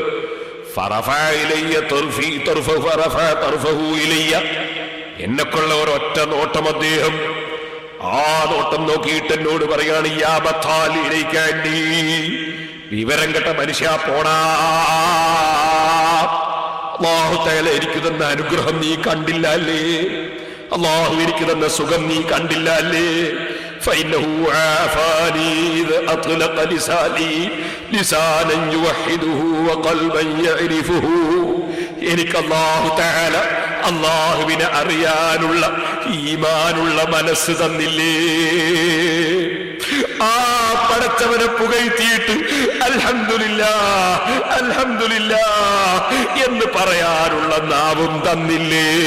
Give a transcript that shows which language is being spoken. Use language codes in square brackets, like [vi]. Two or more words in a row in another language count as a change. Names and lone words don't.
[ml] എന്നെക്കൊള്ള ഒരൊറ്റ നോട്ടം അദ്ദേഹം, ആ നോട്ടം നോക്കിയിട്ട് എന്നോട് പറയാണ്, വിവരം കെട്ട മനുഷ്യ പോടാ, അല്ലാഹു തആല എനിക്ക് തന്ന അനുഗ്രഹം നീ കണ്ടില്ല അല്ലേ, അല്ലാഹു എനിക്ക് തന്ന സുഖം നീ കണ്ടില്ല അല്ലേ? [ar] فإنه عافاني إذ أطلق لساني لسانا يوحده وقلبا يعرفه. [ml] എനിക്ക് അല്ലാഹു തആല അല്ലാഹുവിനെ അറിയാനുള്ള ഈമാനുള്ള മനസ്സ് തന്നില്ലേ? ആ പടച്ചവനെ പുകഴ്ത്തിയിട്ട് [ar] الحمد لله الحمد لله [ml] എന്ന് പറയാനുള്ള നാവും തന്നില്ലേ?